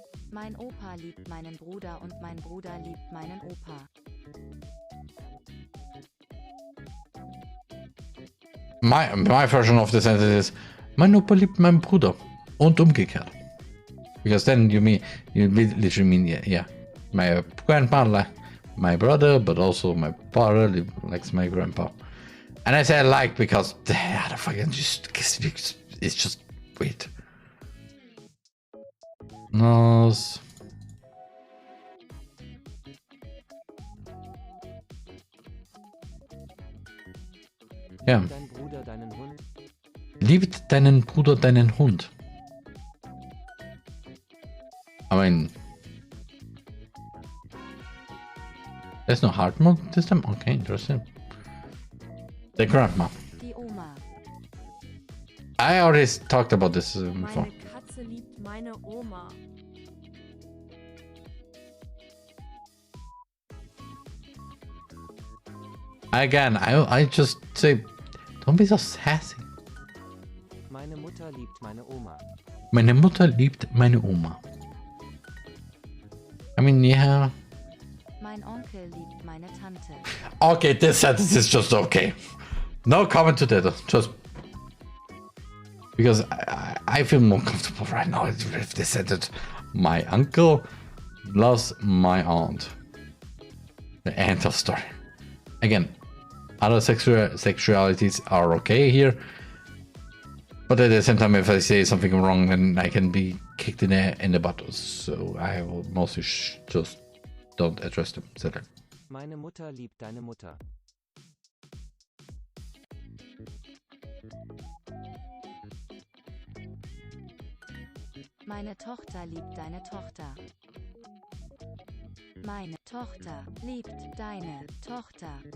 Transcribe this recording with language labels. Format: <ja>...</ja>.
<de>Mein Opa liebt meinen Bruder und mein Bruder liebt meinen Opa.</de> <en>My version of the sentence is</en> <de>mein Opa liebt meinen Bruder und umgekehrt.</de> <en>Because then you literally mean yeah. My grandpa likes my brother, but also my father likes my grandpa. And I say like because the other fucking it's just weird. Nose.</en> <de>Ja. Dein Bruder deinen Hund? Liebt deinen Bruder deinen Hund?</de> <en>I mean, there's no hard mode this time? Okay, interesting. The grandma.</en> <de>Die Oma.</de> <en>I already talked about this before.</en> <de>Meine Katze liebt meine Oma.</de> <en>Again, I just say, don't be so sassy.</en> <de>Meine Mutter liebt meine Oma. Meine Mutter liebt meine Oma.</de> <en>I mean, yeah.</en> <de>Mein Onkel liebt meine Tante.</de> <en>Okay, this sentence is just okay. No comment to that. Just because I feel more comfortable right now if they said that my uncle loves my aunt. The end of story. Again, other sexualities are okay here. But at the same time, if I say something wrong, then I can be kicked in the butt. So I will mostly just don't address them. Sadly.</en> <de>Meine Mutter liebt deine Mutter. Meine Tochter liebt deine Tochter. Meine Tochter liebt deine Tochter.</de>